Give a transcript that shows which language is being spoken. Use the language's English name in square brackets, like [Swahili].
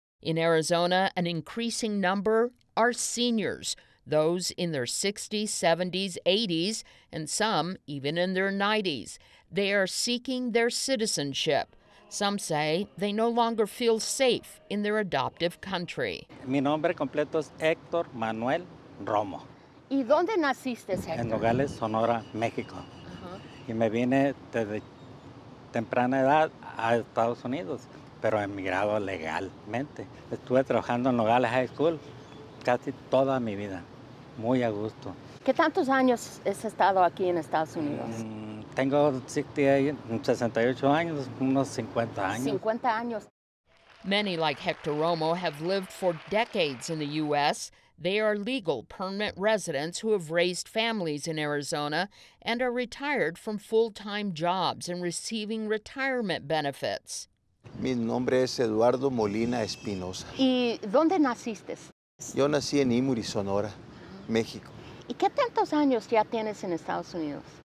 [English] In Arizona, an increasing number are seniors, those in their 60s, 70s, 80s, and some even in their 90s. They are seeking their citizenship. Some say they no longer feel safe in their adoptive country. [Spanish] Mi nombre completo es Héctor Manuel Romo. ¿Y dónde naciste, Héctor? En Nogales, Sonora, México. Y me vine desde temprana edad a Estados Unidos, pero emigrado legalmente. Estuve trabajando en Nogales High School casi toda mi vida, muy a gusto. ¿Qué tantos años has estado aquí en Estados Unidos? Tengo 68 años, unos 50 años. 50 años. [English] Many, like Hector Romo, have lived for decades in the U.S. They are legal permanent residents who have raised families in Arizona and are retired from full-time jobs and receiving retirement benefits. [Spanish] Mi nombre es Eduardo Molina Espinosa. ¿Y dónde naciste? Yo nací en Imuri, Sonora, México. ¿Y qué tantos años ya tienes en Estados Unidos?